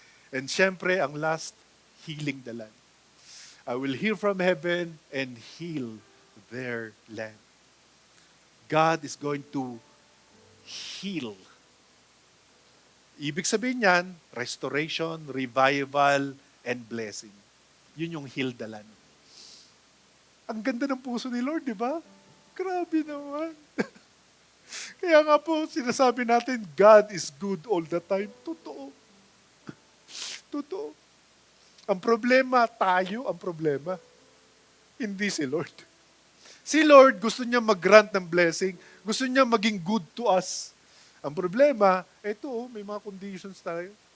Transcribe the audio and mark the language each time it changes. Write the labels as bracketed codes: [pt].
[en] And [tl] syempre, ang [en] last, healing the land. I will hear from heaven and heal their land. God is going to heal. [tl] Ibig sabihin niyan, [en] restoration, revival, and blessing. [tl] Yun yung [en] heal the land. [tl] Ang ganda ng puso ni Lord, di ba? Grabe naman. Kaya nga po, sinasabi natin, [en] God is good all the time. [tl] Totoo. Totoo. Ang problema, tayo ang problema. Hindi si Lord. Si Lord, gusto niya mag-grant ng blessing. Gusto niya maging [en] good to us. [tl] Ang problema, eto, may mga conditions tayo.